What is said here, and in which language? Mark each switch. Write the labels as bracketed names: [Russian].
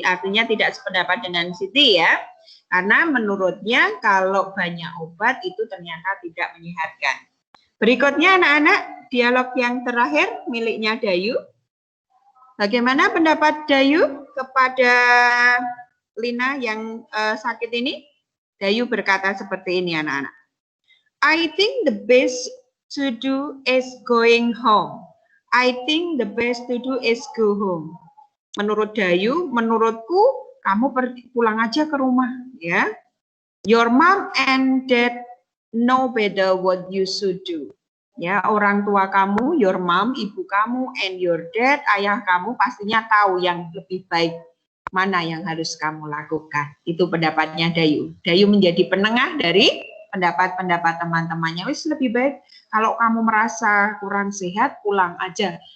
[Indonesian] Artinya tidak sependapat dengan Siti, ya. Karena menurutnya kalau banyak obat itu ternyata tidak menyehatkan. Berikutnya anak-anak, dialog yang terakhir miliknya Dayu. Bagaimana pendapat Dayu kepada Lina yang sakit ini? Dayu berkata seperti ini anak-anak. [English] I think the best to do is going home. I think the best to do is go home. [Indonesian] Menurut Dayu, menurutku kamu pulang aja ke rumah, ya. [English] Your mom and dad know better what you should do. [Indonesian] Ya, orang tua kamu, [English] your mom, [Indonesian] ibu kamu, [English] and your dad, [Indonesian] ayah kamu pastinya tahu yang lebih baik mana yang harus kamu lakukan. Itu pendapatnya Dayu. Dayu menjadi penengah dari pendapat-pendapat teman-temannya. Wis lebih baik kalau kamu merasa kurang sehat, pulang aja.